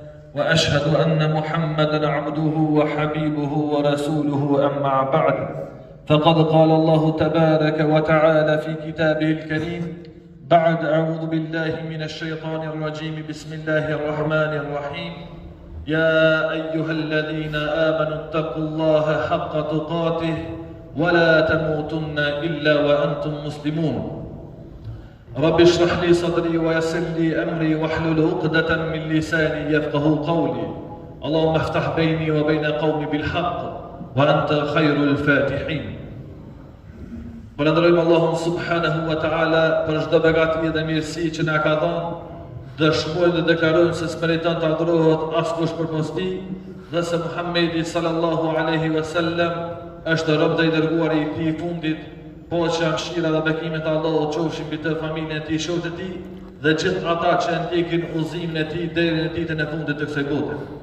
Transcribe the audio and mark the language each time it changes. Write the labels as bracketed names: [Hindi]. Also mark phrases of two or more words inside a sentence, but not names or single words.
[Arabic] وأشهد أن محمدا عبده وحبيبه ورسوله أما بعد فقد قال الله تبارك وتعالى في كتابه الكريم بعد أعوذ بالله من الشيطان الرجيم بسم الله الرحمن الرحيم يا أيها الذين آمنوا اتقوا الله حق تقاته ولا تموتن إلا وأنتم مسلمون رب اشرح لي صدري ويسر لي أمري واحلل عقدة من لساني يفقه قولي اللهم افتح بيني وبين قومي بالحق وأنت خير الفاتحين. [Albanian] Falenderojmë Allahun [Arabic] سبحانه وتعالى [Albanian] për çdo begati dhe mirësi që na ka dhënë. Dëshmojmë dhe deklarojmë se s'meriton të adhurohet askush përpos tij dhe se Muhamedi [Arabic] صلى الله عليه وسلم [Albanian] është rob dhe i dërguari i tij i fundit, paqja, mëshira dhe bekimet e Allahut qofshin mbi të familjen e tij, shokët e tij dhe gjithë ata që ndjekin udhëzimin e tij deri në ditën e fundit të kësaj bote.